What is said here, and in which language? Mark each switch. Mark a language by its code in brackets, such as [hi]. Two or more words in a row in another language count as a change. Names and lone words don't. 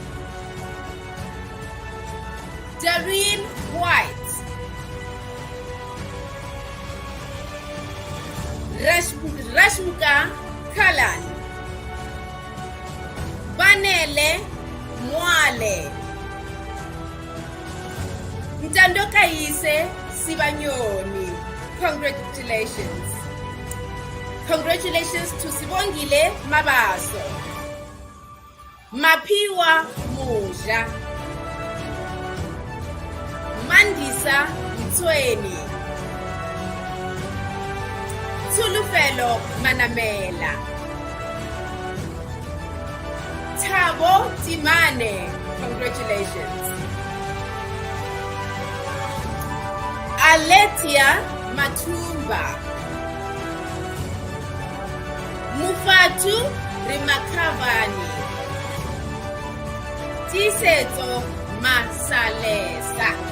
[en] Dareen White, Rashmuka Kalan, Banele Mwale, Ntandokaise Sibanyoni. Congratulations. Congratulations to Sibongile Mabaso, Mapiwa Muja, Mandisa Mtweni, Tulufelo Manamela. Tabo Timane, congratulations. Aletia Matumba. Mufatu Rimakavani. Tiseto Masalesa.